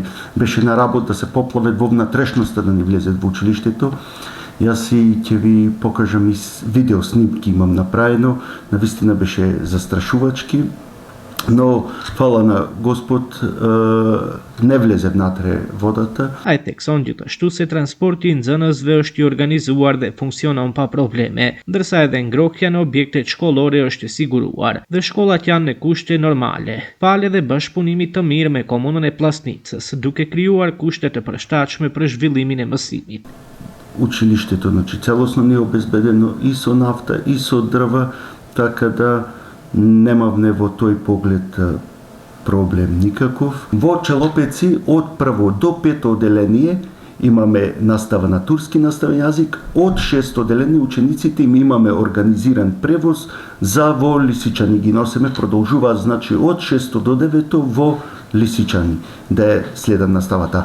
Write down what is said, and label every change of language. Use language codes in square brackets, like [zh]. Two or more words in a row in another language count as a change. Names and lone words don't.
[mk] Беше на работа да се поплават во внатрешноста да не влезет во училиштето. Јас и ќе ви покажам и видео снимки имам направено, навистина беше застрашувачки, но фала на Господ не влезе внатре водата. [sq] Ajtekson gjithashtu se transporti I nxënësve është I organizuar dhe funksionon pa probleme, ndërsa edhe ngrohja në objektet shkollore është e siguruar dhe shkollat janë në kushte normale. Falë dhe bashkëpunimit të mirë me komunën e Plasnicës, duke krijuar kushte të përshtatshme për zhvillimin e mësimit. [mk] Училиштето, значи целосно не е обезбедено и со нафта, и со дрва, така да немавме во тој поглед проблем никаков. Во Челопеци од прво до 5 одделение имаме настава на турски наставен јазик, од 6 одделение учениците им имаме организиран превоз за во Лисичани ги носиме, продолжуваат значи од 6 до 9 во Лисичани да е следам наставата.